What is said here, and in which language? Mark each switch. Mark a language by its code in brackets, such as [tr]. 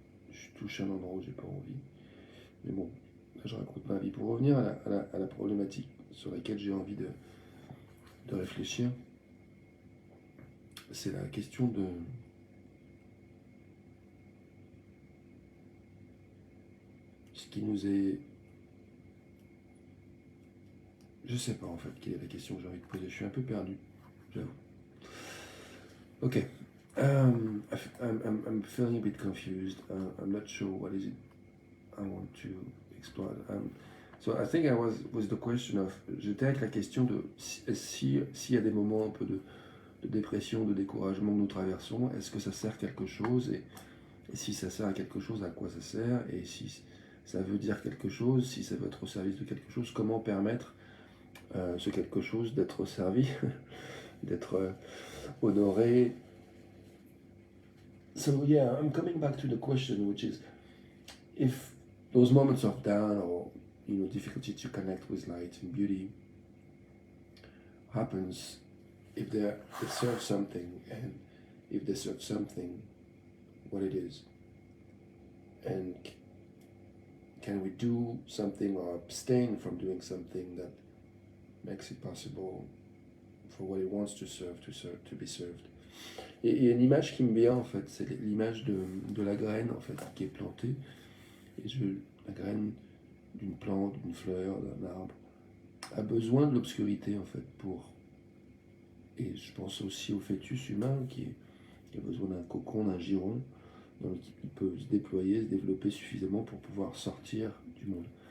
[fr] Je touche à un endroit où j'ai pas envie. Mais bon, là, je raconte ma vie. Pour revenir à la problématique sur laquelle j'ai envie de réfléchir, c'est la question de ce qui nous est... Je sais pas en fait quelle est la question que j'ai envie de poser. Je suis un peu perdu, j'avoue. Ok. [en] I'm feeling a bit confused. I'm not sure what is it I want to explore. So I think I was with the question of... [fr] J'étais avec la question de s'il y a des moments un peu de dépression, de découragement que nous traversons, est-ce que ça sert à quelque chose et si ça sert à quelque chose, à quoi ça sert et si ça veut dire quelque chose, si ça veut être au service de quelque chose, comment permettre ce quelque chose d'être servi, d'être honoré. [en] So yeah, I'm coming back to the question, which is if those moments of down or difficulty to connect with light and beauty happens, if they serve something, and if they serve something, what it is, and can we do something or abstain from doing something that makes it possible for what it wants to serve, to be served. [fr] Et il y a une image qui me vient en fait, c'est l'image de la graine en fait qui est plantée. Et la graine d'une plante, d'une fleur, d'un arbre a besoin de l'obscurité en fait pour. Et je pense aussi au fœtus humain qui a besoin d'un cocon, d'un giron dans lequel il peut se déployer, se développer suffisamment pour pouvoir sortir du monde.